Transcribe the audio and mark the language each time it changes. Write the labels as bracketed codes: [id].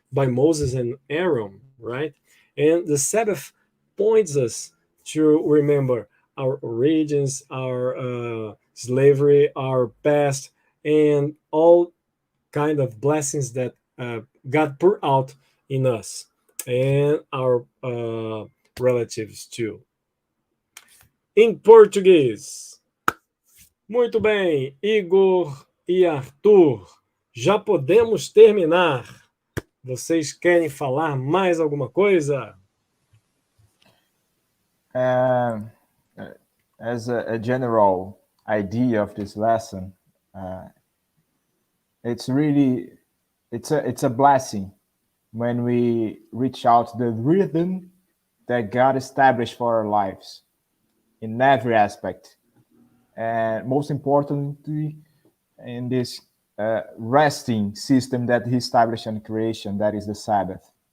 [en] by Moses and Aaron, right? And the Sabbath points us to remember our origins, our slavery, our past, and all kind of blessings that God poured out in us and our relatives too. [pt] Em português. Muito bem, Igor e Arthur, já podemos terminar. Vocês querem falar mais alguma coisa? [en] As a general idea of this lesson, it's a blessing when we reach out the rhythm that God established for our lives in every aspect, and most importantly, in this resting system that He established in creation, that is the Sabbath.